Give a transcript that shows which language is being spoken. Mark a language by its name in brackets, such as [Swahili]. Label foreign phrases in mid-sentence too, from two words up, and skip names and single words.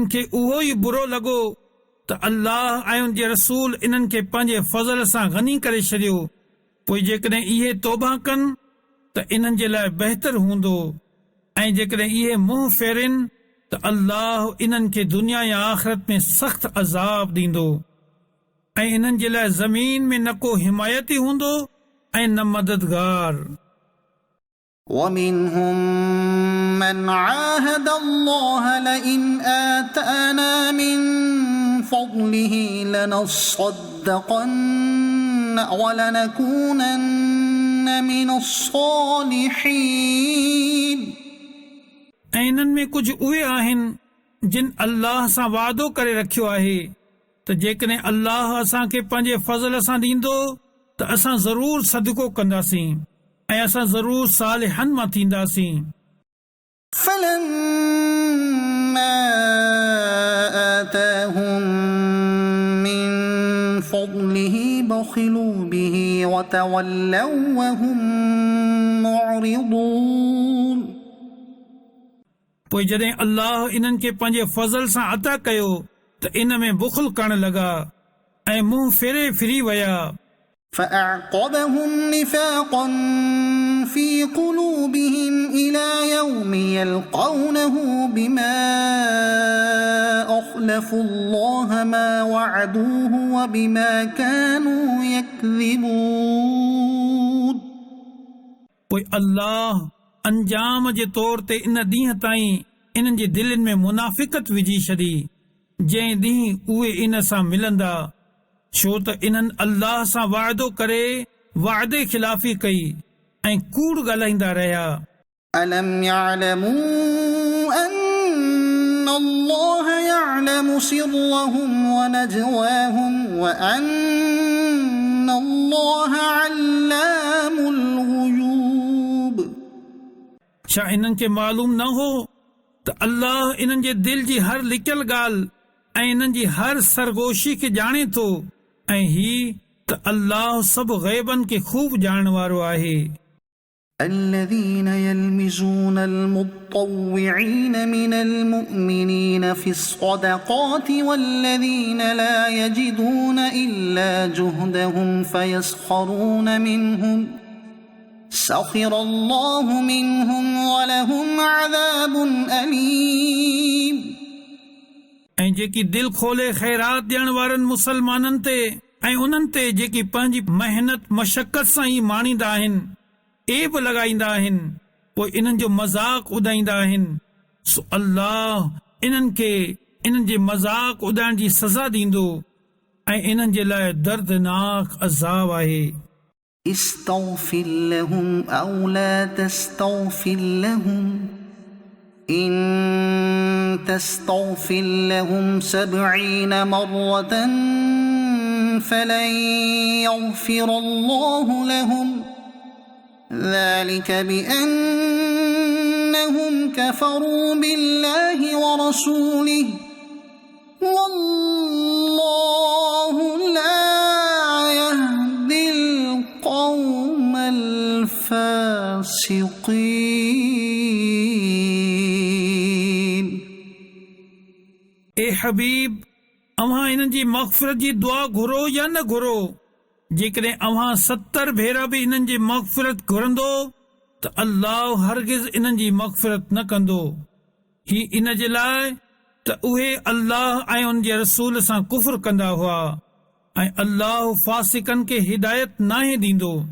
[Sindhi] खे उहो ई बुरो लॻो त अल्लाह ऐं उन जे रसूल इन्हनि खे पंहिंजे फज़ल सां गनी करे छॾियो पोइ जेकॾहिं इहे तौबा कनि त इन्हनि जे लाइ बहितर हूंदो ऐं जेकॾहिं इहे मुंहुं फेरिन त अल्लाह इन्हनि खे दुनिया या आख़िरत में सख़्त अज़ाब ॾींदो ऐं इन्हनि जे लाइ ज़मीन में न को हिमायती हूंदो ऐं न मददगार. [Arabic] ومنهم من عاهد الله لئن آتانا من فضله لنصدقن ولنكونن من الصالحين. [Sindhi] ऐं इन्हनि में कुझु उहे आहिनि जिन अल्लाह सां वादो करे रखियो आहे त जेकॾहिं अल्लाह असांखे पंहिंजे फज़ल सां ॾींदो त असां ज़रूर सदको कंदासीं ऐं असां ज़रूर सालिहनि मां थींदासीं. [Arabic] فلما آتاهم من فضله بخلوا به وتولوا وهم معرضون. [Sindhi] पोइ जॾहिं अल्लाह इन्हनि खे पंहिंजे फज़ल सां अता कयो त इन में बुख़ल करण लॻा ऐं मुंहुं फेरे फिरी विया. [Arabic] فأعقبهم نفاقا في قلوبهم إلى يوم يلقونه بما أخلفوا الله ما وعدوه وبما كانوا يكذبون. [Sindhi] पोइ अल्लाह अंजाम जे तौर ते इन ॾींहं ताईं इन्हनि जे दिलनि में मुनाफ़िक़त विझी छॾी जंहिं ॾींहुं उहे इन सां मिलंदा छो त इन्हनि अल्लाह सां वाइदो करे वाइदे ख़िलाफ़ी कई ऐं कूड़ ॻाल्हाईंदा रहिया. [Arabic] ألم يعلموا أن الله يعلم سرهم ونجواهم وأن الله علام الغيوب. [Sindhi] छा इन्हनि खे मालूम न हो त अल्लाह इन्हनि जे दिल जी हर लिकियल ॻाल्हि ऐं इन्हनि जी हर सरगोशी खे ॼाणे थो ऐं ही त अल्लाह सभु ग़ैबनि खे खूब ॼाणण वारो आहे. [Arabic] الذين يلمزون المطوعين من المؤمنين في الصدقات والذين لا يجدون إلا جهدهم فيسخرون منهم سخر الله منهم ولهم عذاب أليم [Sindhi] ऐं जेकी दिल खोले ख़ैरात ॾियण वारनि मुसलमाननि ते ऐं उन्हनि ते जेकी पंहिंजी मेहनत मशक़त सां ई माणींदा आहिनि एब लॻाईंदा आहिनि पोइ इन्हनि जो मज़ाक उॾाईंदा आहिनि सो अल्लाह इन्हनि खे इन्हनि जे मज़ाक उॾाइण जी सज़ा ॾींदो ऐं इन्हनि जे लाइ दर्दनाक अज़ाब आहे [Arabic] استغفر لهم أو لا تستغفر لهم إن تستغفر لهم 70 مرة فلن يغفر الله لهم ذلك بأنهم كفروا بالله ورسوله والله لا يهدي القوم الفاسقين [Sindhi] ए हबीब अव्हां इन्हनि जी मग़फ़िरत जी दुआ घुरो या न घुरो जेकॾहिं अव्हां 70 भेरा बि इन्हनि जी मग़फ़िरत घुरंदो त अल्लाह हरगिज़ इन्हनि जी मग़फ़िरत न कंदो ही इन जे लाइ त उहे अल्लाह ऐं उन जे रसूल सां कुफ़्र कंदा हुआ ऐं अल्लाह फासिकनि खे हिदायत नाहे ॾींदो